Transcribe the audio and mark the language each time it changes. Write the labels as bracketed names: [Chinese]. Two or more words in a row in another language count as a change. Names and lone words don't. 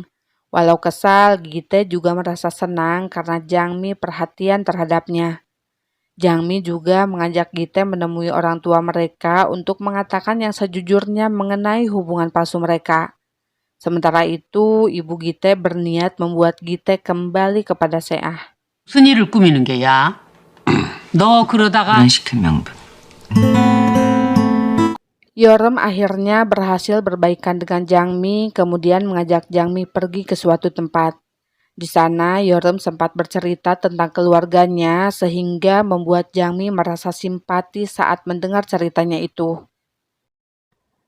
[Indonesian] Walau kesal, Gite juga merasa senang karena Jangmi perhatian terhadapnya. Jangmi juga mengajak Gite menemui orang tua mereka untuk mengatakan yang sejujurnya mengenai hubungan palsu mereka. Sementara itu, ibu Gite berniat membuat Gite kembali kepada Seah. [Korean] 무슨 일을 꾸미는 게야? 너 그러다가 시킨 명분. [Indonesian] Yorem akhirnya berhasil berbaikan dengan Jangmi, kemudian mengajak Jangmi pergi ke suatu tempat. Di sana, Yorem sempat bercerita tentang keluarganya sehingga membuat Jangmi merasa simpati saat mendengar ceritanya itu.